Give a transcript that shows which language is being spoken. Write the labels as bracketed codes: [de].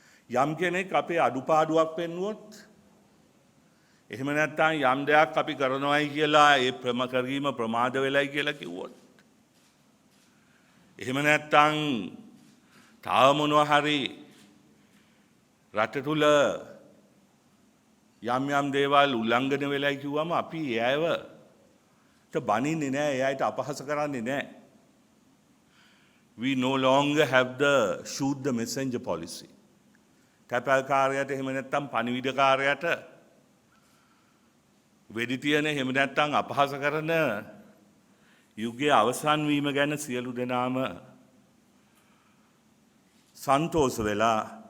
[si] යම් කෙනෙක් අපේ අඩුපාඩුවක් පෙන්නුවොත්, එහෙම නැත්නම් යම් දෙයක් අපි කරනවායි කියලා ඒ කිරීම ප්‍රමාද වෙලයි කියලා කිව්වොත්, එහෙම නැත්නම් තව මොනවා හරි රට තුල යම් යම් දේවල් උල්ලංඝන වෙලයි කිව්වම අපි එයව බනින්නේ නැහැ, එයාට අපහාස කරන්නේ නැහැ. [en] We no longer have the shoot the messenger policy. [si] තැපැල්කාරයට එහෙම නැත්නම් පණිවිඩකාරයට වෙඩි තියන, එහෙම නැත්නම් අපහාස කරන යුගයේ අවසන් වීම ගැන සියලු දෙනාම සන්තෝෂ වෙලා